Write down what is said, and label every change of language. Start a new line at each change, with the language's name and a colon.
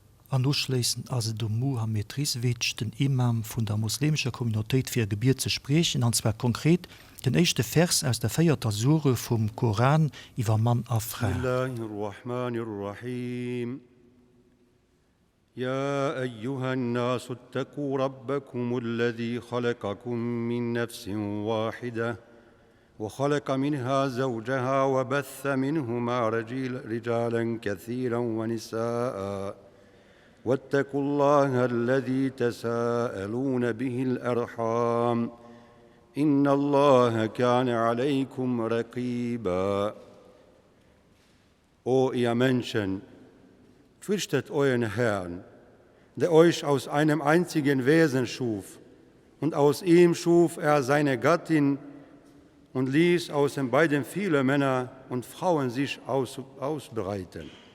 German: Anschließend also du Mohammed Rizwitsch, den Imam von der muslimischen Communität für Gebir zu sprechen, und zwar konkret den ersten Vers aus der 4. Sure vom Koran über Mann und Frau.
Arabic: Bismillahirrahmanirrahim. يا أيها الناس اتقوا ربكم الذي خلقكم من نفس واحدة وخلق منها زوجها وبث منهما رجالا كثيرا ونساء واتقوا الله الذي تساءلون به الأرحام إن الله كان عليكم رقيبا.
German: O ihr Menschen, fürchtet euren Herrn, der euch aus einem einzigen Wesen schuf, und aus ihm schuf er seine Gattin und ließ aus den beiden viele Männer und Frauen sich ausbreiten.